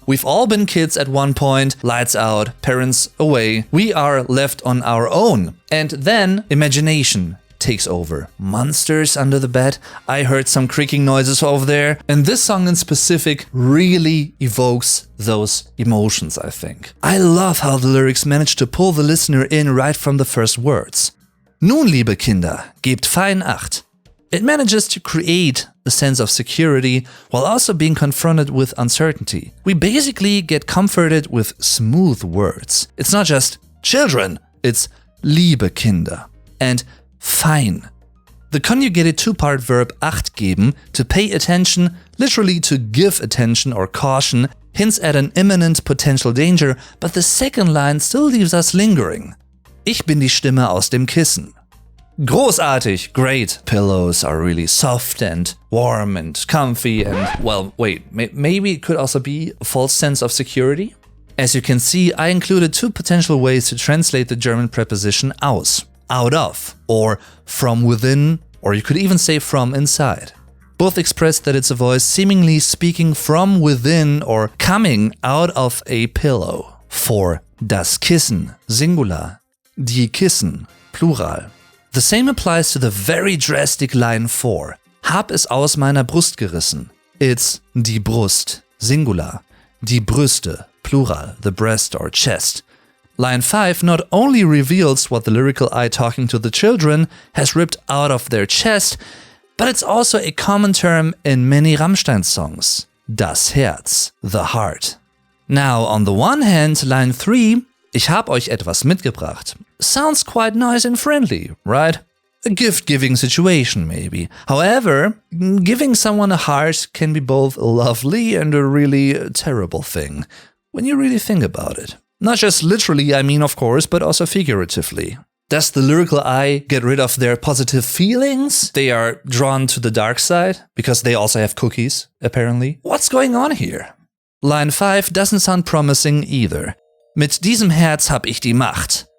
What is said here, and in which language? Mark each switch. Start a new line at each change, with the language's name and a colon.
English: We've all been kids at one point, lights out, parents away, we are left on our own, and then imagination takes over. Monsters under the bed, I heard some creaking noises over there, and this song in specific really evokes those emotions, I think. I love how the lyrics manage to pull the listener in right from the first words.
German: Nun, liebe Kinder, gebt fein Acht.
English: It manages to create a sense of security while also being confronted with uncertainty. We basically get comforted with smooth words. It's not just children, it's
German: liebe Kinder.
English: and fein. The conjugated two-part verb acht geben, to pay attention, literally to give attention or caution, hints at an imminent potential danger, but the second line still leaves us lingering.
German: Ich bin die Stimme aus dem Kissen. Großartig, great.
English: Pillows are really soft and warm and comfy and, well, wait, maybe it could also be a false sense of security? As you can see, I included two potential ways to translate the German preposition aus. Out of, or from within, or you could even say from inside. Both express that it's a voice seemingly speaking from within or coming out of a pillow. For das Kissen, Singular, die Kissen, Plural. The same applies to the very drastic line 4.
German: Hab es aus meiner Brust gerissen.
English: It's die Brust, Singular, die Brüste, Plural, the breast or chest. Line 5 not only reveals what the lyrical I talking to the children has ripped out of their chest, but it's also a common term in many Rammstein songs. Das Herz, the heart. Now, on the one hand, line 3,
German: ich hab euch etwas mitgebracht,
English: sounds quite nice and friendly, right? A gift-giving situation, maybe. However, giving someone a heart can be both lovely and a really terrible thing, when you really think about it. Not just literally, I mean, of course, but also figuratively. Does the lyrical I get rid of their positive feelings? They are drawn to the dark side, because they also have cookies, apparently. What's going on here? Line 5 doesn't sound promising either.
German: Mit diesem Herz hab ich die Macht.